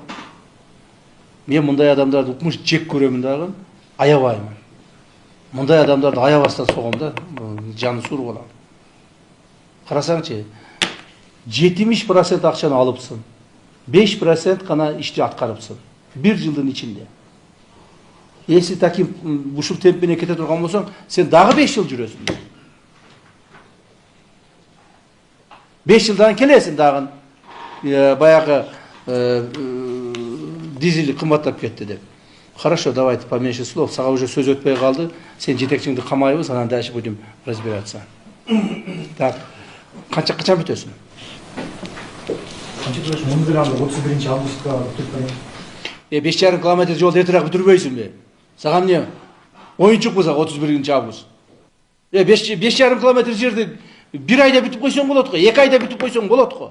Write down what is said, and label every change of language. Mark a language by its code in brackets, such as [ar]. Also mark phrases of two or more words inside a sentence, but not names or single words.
[ky] Мен мындай адамдарды укмуш жек көрөмүн дагы, аябаймын. Мындай адамдарды аябастан согом да, жаны суур болот. Карасаңчы, 70% акчаны алыпсың. 5% гана ишти аткарыпсың. Bir жылдын ичинде. [ru] Если таким [ky] ушул темп менен кете турган болсоң, сен дагы 5 жыл жүрөсүң. 5 жылдан келесиң дагы. Баягы дизель кымбаттап кетти деп. [ru] Хорошо, давайте поменьше слов. [ky] Сага уже сөз өтпөй калды. Сен жетекчиңди камайбыз, анан [ru] дальше будем разбираться. Так. [ky] Качан бүтөсүң? Канча бүтөсүң? Муну деле 31-августка бүтүп берем. 5,5 километр жол эртерээк бүтүрбөйсүңбү? Сага эмне? Оюнчук болсо 31-август. 5,5 километр жерди 1 айда бүтүп койсоң болот го, 2 айда бүтүп койсоң болот го.